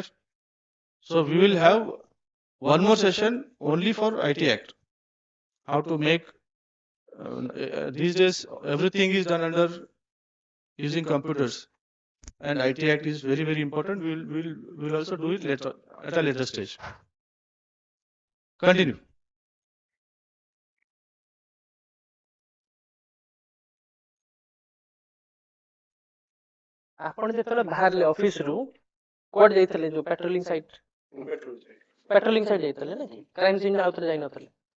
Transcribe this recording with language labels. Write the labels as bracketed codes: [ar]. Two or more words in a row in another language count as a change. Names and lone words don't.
[en] So we will have one more session only for IT Act. How to make these days everything is done under using computers, and IT Act is very, very important. We'll also do it later at a later stage. Continue. [or] ଆପଣ ଯେତେବେଳେ ବାହାରିଲେ ଅଫିସରୁ କୁଆଡେ ଯାଇଥିଲେ ଯୋଉ [en] patrolling site [or] ଯାଇଥିଲେ ନା କି [en] crime scene [or] ଆଉ ଥରେ ଯାଇ ନଥିଲେ